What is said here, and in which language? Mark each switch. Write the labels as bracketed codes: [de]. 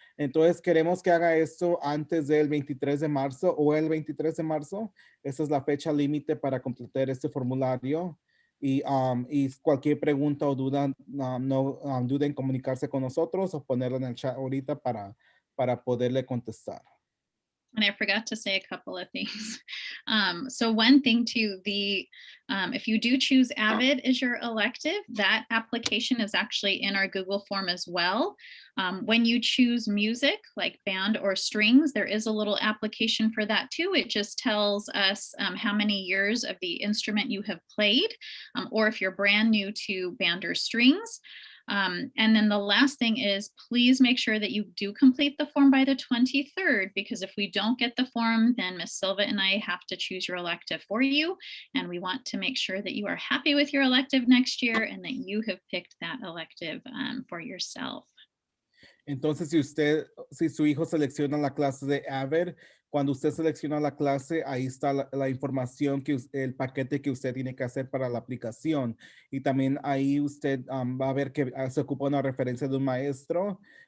[es] Entonces, queremos que haga esto antes del 23 de marzo o el 23 de marzo. Esa es la fecha límite para completar este formulario. Y cualquier pregunta o duda, no duden en comunicarse con nosotros o ponerla en el chat ahorita para poderle contestar. [en] And I forgot to say a couple of things. So one thing too, if you do choose AVID as your elective, that application is actually in our Google form as well. When you choose music like band or strings, there is a little application for that too. It just tells us how many years of the instrument you have played, or if you're brand new to band or strings. And then the last thing is, please make sure that you do complete the form by the 23rd, because if we don't get the form, then Ms. Silva and I have to choose your elective for you. And we want to make sure that you are happy with your elective next year and that you have picked that elective for yourself. [es] Entonces, si su hijo selecciona la clase de AVER, cuando usted selecciona la clase, ahí está la información, el paquete que usted tiene que hacer para la aplicación. Y también ahí usted va a ver que se ocupa una referencia de un maestro.